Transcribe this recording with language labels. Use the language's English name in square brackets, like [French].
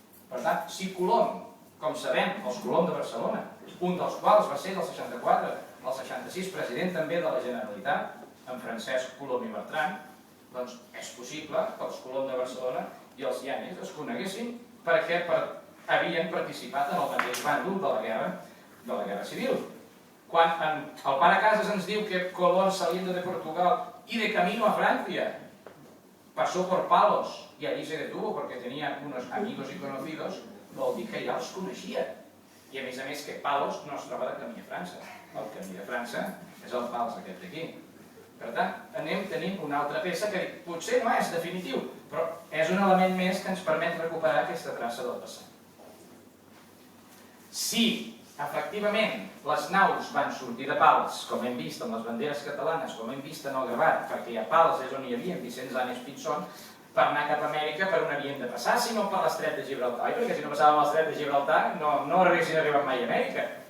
[Catalan] Per tant, si Colom, com sabem, els Colom de Barcelona, un dels quals va ser del 64, el 66 president també de la Generalitat, en Francesc Colom i Bertran, doncs és possible que els Colom de Barcelona i els Yáñez es coneguessin perquè havien participat en el mateix bàndol de la Guerra Civil. Quan el pare Casas ens diu que [Spanish] Colón saliendo de Portugal y de camino a Francia pasó por Palos y allí se detuvo porque tenía unos amigos y conocidos, [Catalan] vol dir que ja els coneixia. I a més que Palos no es troba de camí a França. El camí de França és el Pals aquest d'aquí. Per tant, tenim una altra peça que potser no és definitiu, però és un element més que ens permet recuperar aquesta traça del passat. Si efectivament les naus van sortir de Pals, com hem vist amb les banderes catalanes, com hem vist en el gravat, perquè a Pals és on hi havia Vicenç Ames Pinzón, per anar cap a Amèrica per on havien de passar, si no per l'estret de Gibraltar, perquè si no passàvem l'estret de Gibraltar no haguessin arribat mai a Amèrica.